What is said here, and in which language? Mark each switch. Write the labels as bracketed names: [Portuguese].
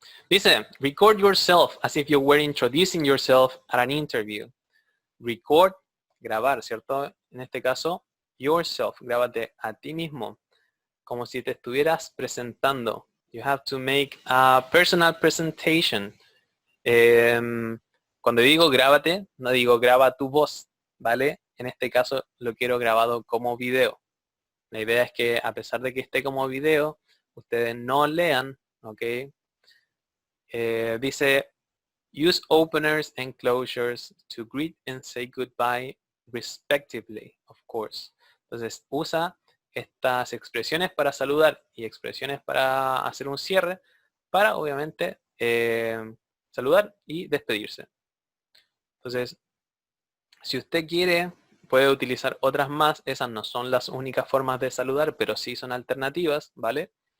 [English] Dice, record yourself as if you were introducing yourself at an interview. [Spanish] Record, grabar, ¿cierto? En este caso, yourself, grábate a ti mismo, como si te estuvieras presentando. [English] You have to make a personal presentation. [Spanish] Cuando digo grábate, no digo graba tu voz, ¿vale? En este caso lo quiero grabado como video. La idea es que a pesar de que esté como video, ustedes no lean, ¿ok? [English] Dice, use openers and closures to greet and say goodbye respectively, of course. [Spanish] Entonces, usa estas expresiones para saludar y expresiones para hacer un cierre, para obviamente saludar y despedirse. Entonces, si usted quiere, puede utilizar otras más. Esas no son las únicas formas de saludar, pero sí son alternativas, ¿vale?